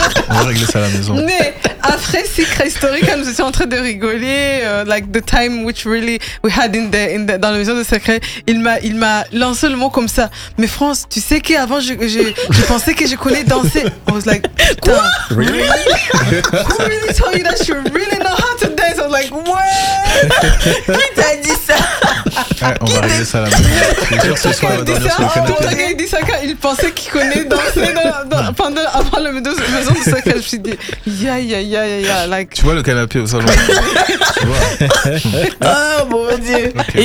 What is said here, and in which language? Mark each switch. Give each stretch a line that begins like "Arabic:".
French: On va régler ça à la maison. Mais après Secret Story, quand nous étions en train de rigoler,
English: the time which really we had
French: dans la mesure de Secret, il m'a lancé le mot comme ça. Mais France, tu sais qu'avant, je pensais que je connais danser.
English: I was like,
French: quoi?
English: Really? Who really told you that you really know?
French: Qui t'a dit ça? Ouais, on va régler ça à la maison. Je suis sûr que ce soir, on va dormir sur le canapé. Quand il dit ça, il pensait qu'il connaît danser avant la maison de sa cage. Je me suis dit, tu vois le canapé au salon? Oh mon dieu! Okay.